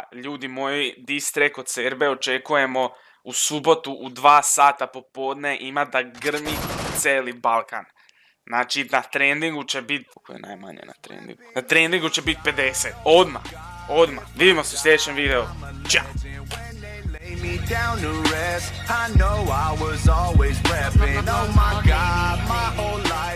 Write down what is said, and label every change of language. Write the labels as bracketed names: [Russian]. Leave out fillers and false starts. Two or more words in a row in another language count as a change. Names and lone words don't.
[Croatian] Ljudi moji, [English] diss track [Croatian] od Serbe očekujemo u subotu u 2 sata popodne. Ima da grmi cijeli Balkan. Znači, na trendingu će biti... Kako je najmanje na trendingu? Na trendingu će biti 50. Odmah. Vidimo se u sljedećem videu. Ćao! [English] Me down to rest. I know I was always repping. Oh my God, my whole